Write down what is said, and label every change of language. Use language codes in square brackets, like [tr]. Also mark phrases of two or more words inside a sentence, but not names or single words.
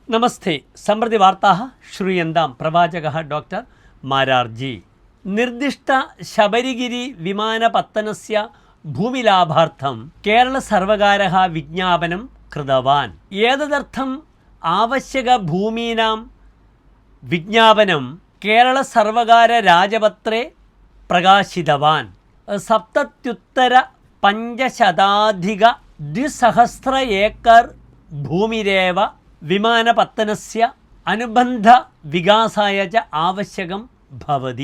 [sa] നമസ്തേ. സമൃദ്ധി വാർത്താഃ ശ്രൂയന്താം. പ്രവാചകഃ ഡോക്ടർ മാരാർജി. നിർദ്ദിഷ്ട ശബരിഗിരി വിമാനപത്തനസ്യ ഭൂമിലാഭാർത്ഥം കേരളസർവകാരः വിജ്ഞാപനം कृतवान्. एतदर्थम् आवश्यकभूमीनां विज्ञापनं केरळसर्वकारराजपत्रे प्रकाशितवान्. 77,500 एकर् भूमिरेव विमानपत्तनस्य अनुबन्धविकासाय च आवश्यकं भवति.